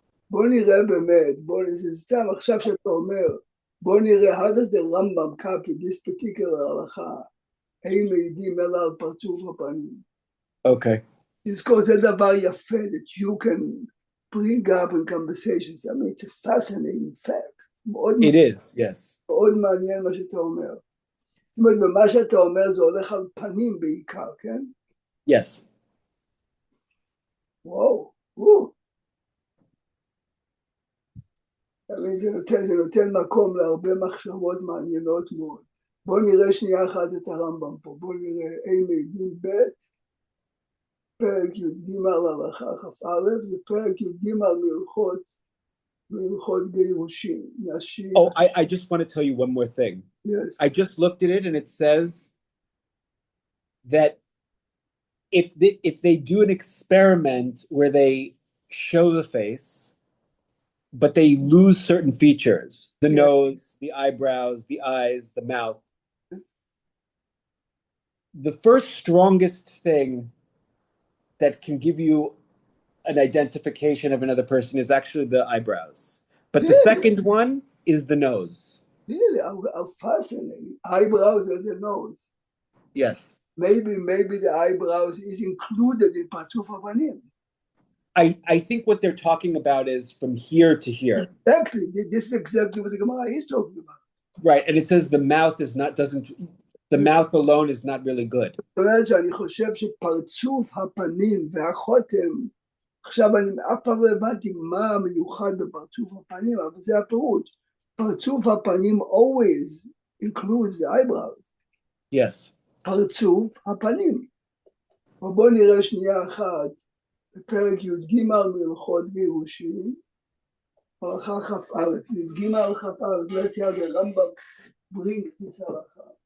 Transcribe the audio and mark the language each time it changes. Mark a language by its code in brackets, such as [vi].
[he] בוא נראה באמת, זה סתם עכשיו שאתה אומר, בוא נראה, [en] how does the Rambam copy this particular [he] הלכה, הם מעידים אלא על פרצוף הפנים. [en] Okay. [he] תזכור, זה דבר יפה, [en] that you can bring up in conversations. I mean, it's a fascinating fact. It is, yes. [he] מאוד מעניין מה שאתה אומר. זאת אומרת, במה שאתה אומר זה הולך על פנים בעיקר, כן? Yes. וואו. זה נותן מקום להרבה מחשבות מעניינות מאוד. בואו נראה שנייה אחת את הרמב"ם פה. בואו נראה אין מעידים ב' פרק י"ג הלכה כ"א ופרק י"ג מהלכות גירושין. נשים. [en] Oh, I just want to tell you one more thing. Yes. I just looked at it and it says that if they do an experiment where they show the face, but they lose certain features, the nose, the eyebrows, the eyes, the mouth, the first strongest thing that can give you an identification of another person is actually the eyebrows. But the second one is the nose. Really? How fascinating. Eyebrows as a nose. Yes. Maybe the eyebrows is included in Partzuf HaPanim. I think what they're talking about is from here to here. Exactly. This is exactly what the Gemara is talking about. Right, and it says the mouth the mouth alone is not really good. [he] אני חושב שפרצוף הפנים והחותם, עכשיו אני אף פעם לא הבנתי מה המיוחד בפרצוף הפנים, אבל זה הפירוש. [en] פרצוף הפנים always includes the eyebrows. Yes. [he] פרצוף הפנים. ובואו נראה שנייה אחת, בפרק י"ג מהלכות גירושין, הלכה כ"א, י"ג כ"א, [en] let's see how the Rambam brings this [he] הלכה.